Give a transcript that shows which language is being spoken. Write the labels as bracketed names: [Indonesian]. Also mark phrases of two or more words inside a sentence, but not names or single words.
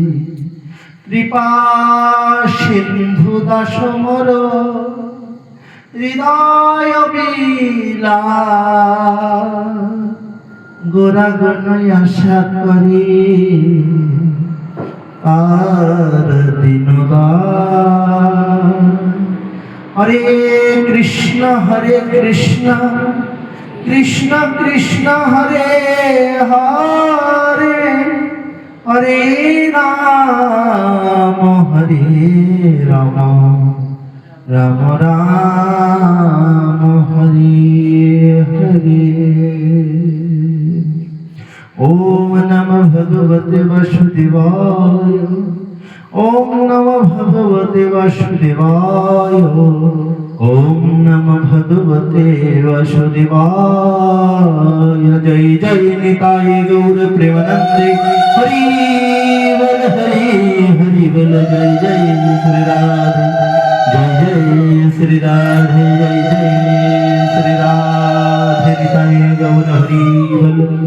[Bangla] কৃপা সিন্ধু দাস মোর হৃদয় বিলা, গোরা গণয় আশা করি আর দিনদার। [Sanskrit] হরে কৃষ্ণ কৃষ্ণ কৃষ্ণ হরে হরে, হরে রাম রাম রাম হরে হরে। ওম নমঃ ভগবতে বাসুদেবায়, ওম নমঃ ভগবতে বাসুদেবায়, ওম নমঃ ভগবতে বাসুদেবায়। [Bangla] জয় জয় নিতাই গৌর প্রেমানন্দে, হরি বল হরি হরি বল। জয় জয় শ্রী রাধে, জয় জয় শ্রী রাধে, জয় জয় শ্রী রাধে। নিতাই গৌর হরি বল।